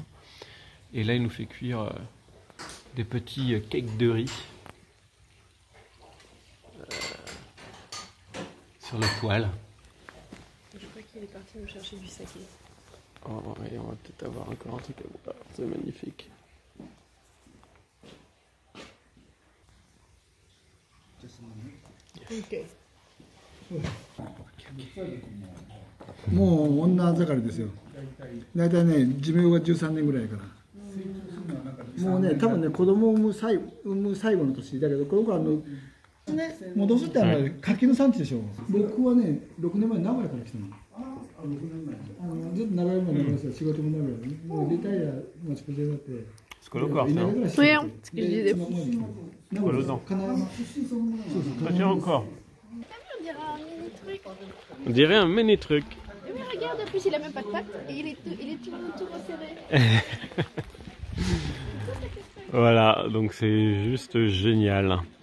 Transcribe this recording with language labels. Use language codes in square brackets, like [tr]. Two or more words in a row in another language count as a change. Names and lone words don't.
[fr] Et là il nous fait cuire des petits cakes de riz sur la toile. Je crois qu'il est parti nous chercher du saké. Oh, et on va peut-être avoir encore un truc à boire, c'est magnifique. Ok. [ja] もう女盛りですよ。大体ね、寿命が13年ぐらいから。もうね、多分ね、子供を産む最後の年だけど、この子はね、戻すって柿の産地でしょ。僕はね、6年前、名古屋から来たの。ずっと長いもんですよ、仕事も名古屋で。もうリタイアの仕事になって。 [fr] C'est quoi le corps ça? Rien, ce que je disais. C'est quoi le dent? Ça tient encore. On dirait un mini truc. On dirait un mini truc. Mais regarde, en plus il a même pas de pattes et il est tout resserré. Voilà, donc c'est juste génial.